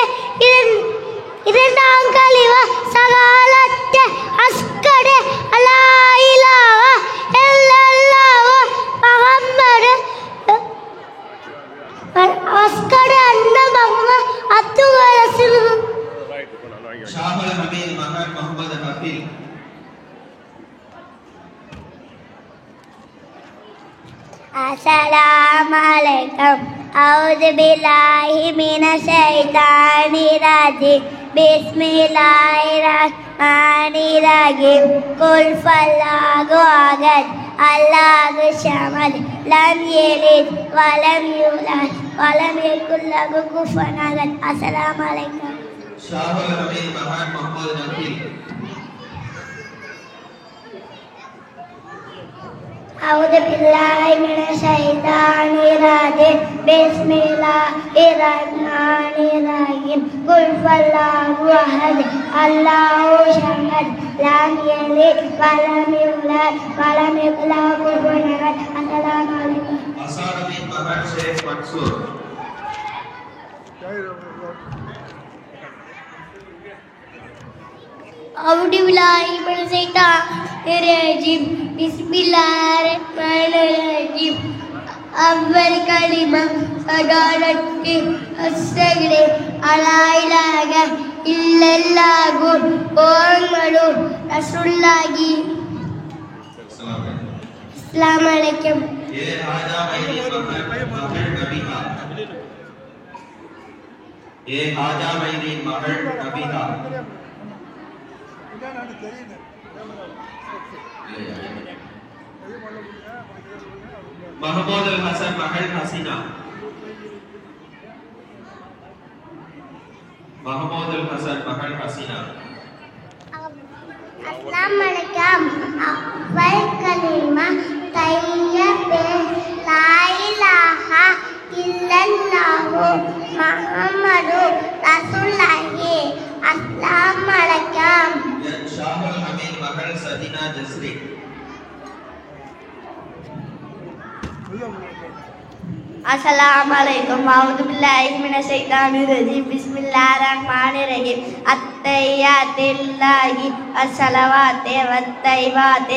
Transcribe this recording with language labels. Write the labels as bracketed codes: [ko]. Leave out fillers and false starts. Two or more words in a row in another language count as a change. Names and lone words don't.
[ta] இரண்டாம் கலிமா [ar] شهادة أشهد ألا إله إلا الله محمد أشهد أن محمدا عبده ورسوله. [ta] ஷாஹுல் ஹமீத் மகள் முகமது ஹஃபீல். [ar] السلام عليكم أعوذ بالله من الشيطان الرجيم بسم الله الرحمن الرحيم قل فالله أحد الله الصمد لم يلد ولم يولد ولم يكن له كفوا أحد. السلام عليكم. [ta] ஷாஹுல் அமீர் மகான் முகமது நபீல். [ar] أعوذ بالله من الشيطان الرجيم بسم الله الرحمن الرحيم قل فالله أحد الله الصمد لم يلد ولم يولد ولم يكن له كفوا أحد. السلام عليكم. [ta] அசார் அமீர் மகான் ஷேக் மன்சூர். [ar] أعوذ بالله من الشيطان الرجيم بسم الله الرحمن الرحيم أول كلمة شهادة أشهد أن لا إله إلا الله محمد رسول الله. السلام عليكم. [ta] ஏ ஆஜா மைதீன் மகள் நபிஹா. ஏ ஆஜா மைதீன் மகள் நபிஹா. மஹ்மூத் அல் ஹசன் மகள் ஹசீனா. மஹ்மூத் அல் ஹசன் மகள் ஹசீனா. [ar] السلام عليكم. أول كلمة طيب لا إله إلا الله محمد رسول الله. السلام عليكم. [ta] ஷாஹுல் ஹமீது மகள் சதீனா ஜஸ்ரி. [ar] السلام عليكم. أعوذ بالله من الشيطان الرجيم. بسم الله الرحمن الرحيم. التحيات لله الصلوات والطيبات.